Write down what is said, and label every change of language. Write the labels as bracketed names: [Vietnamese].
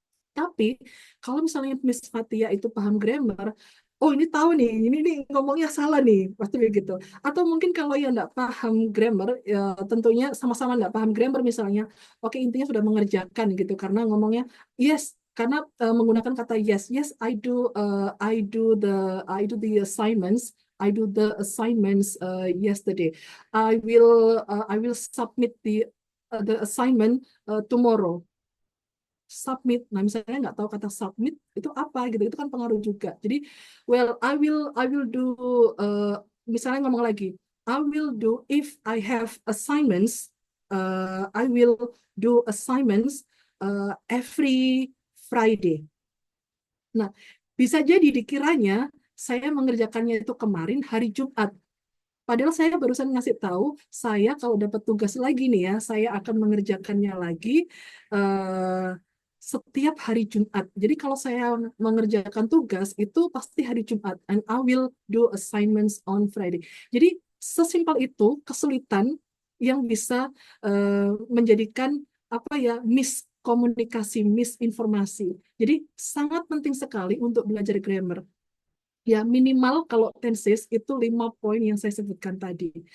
[Indonesian] Tapi kalau misalnya Miss Fatia itu paham grammar, oh ini tahu nih, ini ngomongnya salah nih, pasti begitu. Atau mungkin kalau yang nggak paham grammar, ya tentunya sama-sama nggak paham grammar misalnya, oke intinya sudah mengerjakan gitu, karena ngomongnya yes, karena menggunakan kata yes, [English] I do the assignments. Yesterday. I will submit the assignment tomorrow. Submit. [Indonesian] Nah, misalnya nggak tahu kata submit itu apa gitu, itu kan pengaruh juga. [English] Jadi, well, I will do. [Indonesian] Misalnya ngomong lagi, [English] I will do if I have assignments. I will do assignments every Friday. [Indonesian] Nah, bisa jadi dikiranya saya mengerjakannya itu kemarin hari Jumat. Padahal saya barusan ngasih tahu, saya kalau dapat tugas lagi nih ya, saya akan mengerjakannya lagi setiap hari Jumat. Jadi kalau saya mengerjakan tugas itu pasti hari Jumat. [English] And I will do assignments on Friday. [Indonesian] Jadi sesimpel itu kesulitan yang bisa menjadikan miskomunikasi, misinformasi. Jadi sangat penting sekali untuk belajar grammar. Ya minimal kalau tenses itu 5 poin yang saya sebutkan tadi.